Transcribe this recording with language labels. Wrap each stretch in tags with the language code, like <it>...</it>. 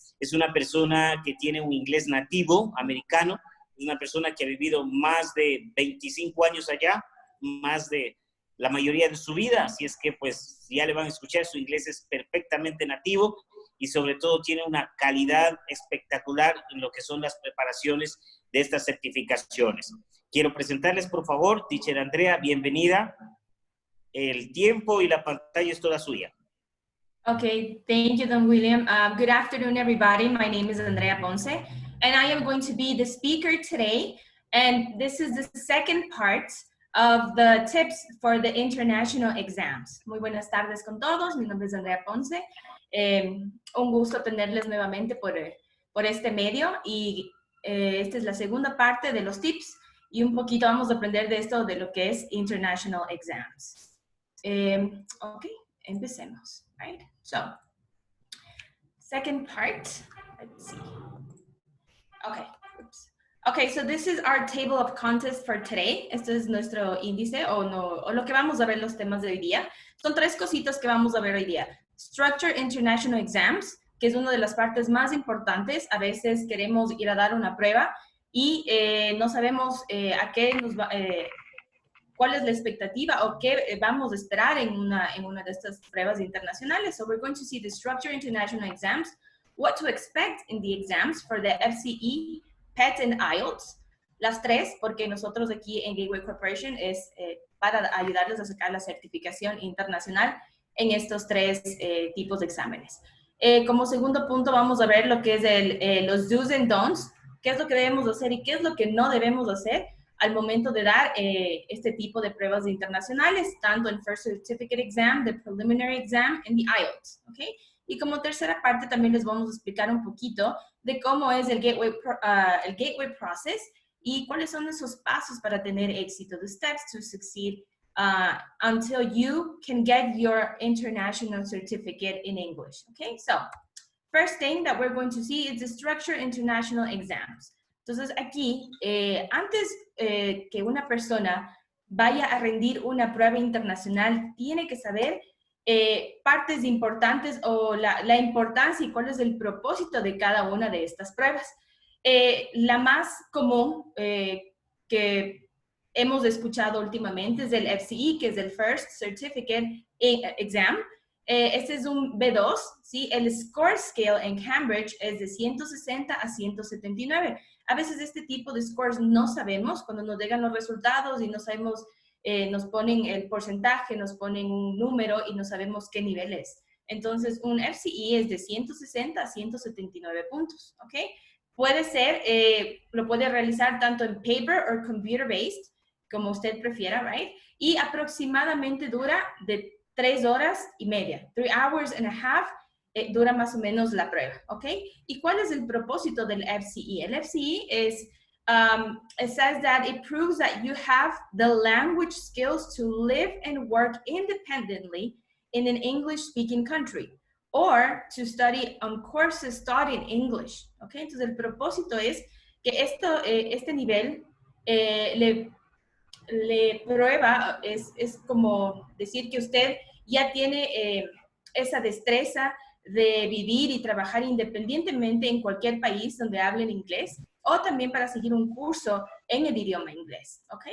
<es>Es una persona que tiene un inglés nativo americano, es una persona que ha vivido más de 25 años allá, más de la mayoría de su vida, así es que pues ya le van a escuchar, su inglés es perfectamente nativo y sobre todo tiene una calidad espectacular en lo que son las preparaciones de estas certificaciones. Quiero presentarles, por favor, Teacher Andrea, bienvenida. El tiempo y la pantalla es toda suya.</es> <en>Okay, thank you, Don William. Good afternoon, everybody. My name is Andrea Ponce, and I am going to be the speaker today. And this is the second part of the tips for the international exams.</en> <es>Muy buenas tardes con todos. Mi nombre es Andrea Ponce. Un gusto tenerles nuevamente por este medio. Y esta es la segunda parte de los tips. Y un poquito vamos a aprender de esto, de lo que es international exams.</es> <en>Ok,</en> <es>empecemos,</es> <en>right? So, second part, let's see. Okay, oops. Okay, so this is our table of contents for today.</en> <es>Esto es nuestro índice o lo que vamos a ver los temas de hoy día. Son tres cositas que vamos a ver hoy día. Structure International Exams, que es una de las partes más importantes. A veces queremos ir a dar una prueba y no sabemos a qué nos va... cuál es la expectativa o qué vamos a esperar en una de estas pruebas internacionales.</es> <en>So we're going to see the Structure International Exams, what to expect in the exams for the FCE, PET and IELTS.</en> <es>Las tres, porque nosotros aquí en Gateway Corporation es para ayudarles a sacar la certificación internacional en estos tres tipos de exámenes. Como segundo punto vamos a ver lo que es los do's and don'ts, qué es lo que debemos hacer y qué es lo que no debemos hacer al momento de dar este tipo de pruebas internacionales, tanto en First Certificate Exam, the Preliminary Exam, and the IELTS, ¿ok? Y como tercera parte también les vamos a explicar un poquito de cómo es el Gateway Process y cuáles son esos pasos para tener éxito,</es> <en>the steps to succeed until you can get your international certificate in English, okay? So, first thing that we're going to see is the Structure International Exams.</en> <es>Entonces, aquí, antes que una persona vaya a rendir una prueba internacional, tiene que saber partes importantes o la importancia y cuál es el propósito de cada una de estas pruebas. La más común que hemos escuchado últimamente es el FCE, que es el First Certificate Exam. Este es un B2, ¿sí? El Score Scale en Cambridge es de 160 a 179. A veces este tipo de scores no sabemos, cuando nos llegan los resultados y no sabemos, nos ponen el porcentaje, nos ponen un número y no sabemos qué nivel es. Entonces, un FCE es de 160 a 179 puntos, ¿ok? Puede ser, lo puede realizar tanto en paper o computer-based, como usted prefiera, right? Y aproximadamente dura de 3 horas y media,</es> <en>3 hours and a half,</en> <es>dura más o menos la prueba, ¿ok? ¿Y cuál es el propósito del FCE? El FCE es,</es> <en>it says that it proves that you have the language skills to live and work independently in an English-speaking country, or to study on courses taught in English, ¿ok?</en> <es>Entonces, el propósito es que este nivel le prueba, es como decir que usted ya tiene esa destreza de vivir y trabajar independientemente en cualquier país donde hablen inglés, o también para seguir un curso en el idioma inglés, ¿ok?</es>